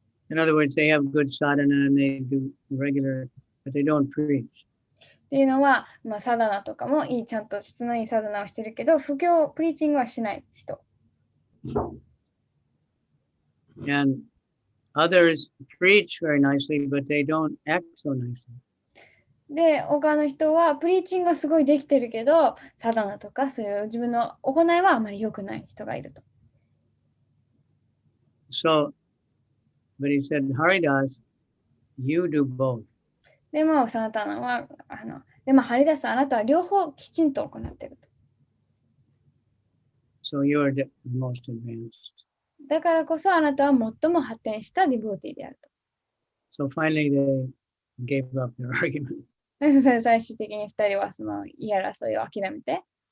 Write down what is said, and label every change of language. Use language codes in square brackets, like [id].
[en] In other words, they have good sadhana and they do regular, but they don't preach. [ja] っていうのは、サダナとかもちゃんと質のいいサダナをしてるけど、布教、プリーチングはしない人。 [en] And others preach very nicely, but they don't act so nicely. [ja] で、他の人はプリーチングがすごいできてるけど、サダナとかそういう自分の行いはあまり良くない人がいると。 [en] So, but he said, Haridas, you do both. [ja] でも、サナタナは、でも、ハリダス、あなたは両方きちんと行っていると。 [en] So you are the most advanced. [ja] だからこそ、あなたは最も発展したディボーティーであると。 [en] So finally they gave up their argument. [ja] 最終的に2人はその言い争いを諦めて。